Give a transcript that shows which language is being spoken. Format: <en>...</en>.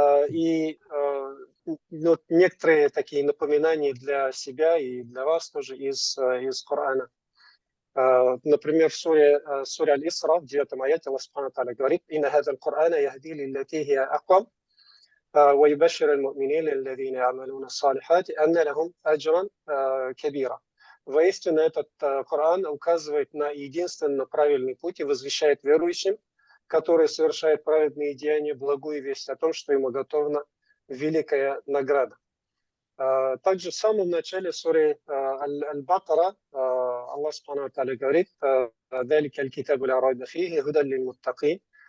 <ru>И некоторые такие напоминания для себя и для вас тоже из Корана. Например, в суре Аль-Исра, в 9 аяте, Аллах Субхану Тааля говорит:</ru> <ar>«Инна хазал Корана яхди лиллати хия аквам». ويبشر المؤمنين الذين يعملون الصالحات أن لهم أجرا كبيرا.</ar> <ru>Воистину, этот Коран указывает на единственно правильный путь и возвещает верующим, которые совершают праведные деяния, благую весть о том, что им уготована великая награда. Также в самом начале суры Аль-Бакара Аллах Субхану ва Тааля говорит:</ru> <ar>«Далика аль-китабу ла райба фихи худан лиль-муттакин».</ar>